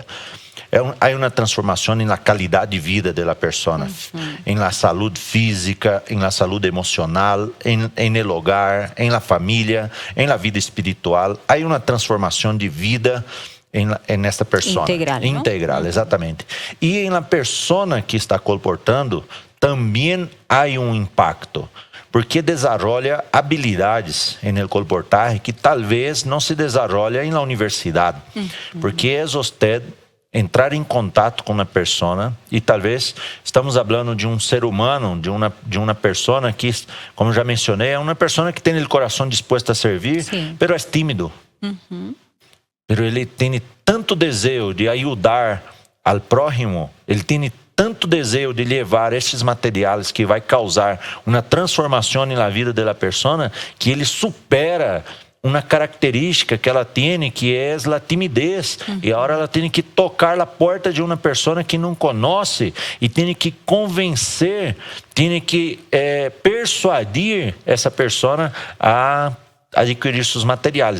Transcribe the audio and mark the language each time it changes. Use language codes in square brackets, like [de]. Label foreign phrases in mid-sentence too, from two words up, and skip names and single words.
[es] Hay una transformación en la calidad de vida de la persona, en la salud física, en la salud emocional, en el hogar, en la familia, en la vida espiritual. Hay una transformación de vida en esta persona. Integral, ¿no? [pt] Integral, exatamente. [es] Y en la persona que está colportando, también hay un impacto. Porque desarrolla habilidades en el colportaje que talvez não se desarrolla en la universidad. Porque es usted [pt] entrar em contato com uma pessoa, e talvez estamos falando de um ser humano, de uma pessoa que, como já mencionei, é uma pessoa que tem o coração disposto a servir, pero é tímido. Pero ele tem tanto desejo de ajudar [es] al prójimo, [pt] ele tem tanto desejo de levar estes materiais que vai causar uma transformação na vida da pessoa, que ele supera uma característica que ela tem, que é a timidez. E agora ela tem que tocar a porta de uma pessoa que não conhece e tem que convencer, tem que persuadir essa pessoa a adquirir seus materiais.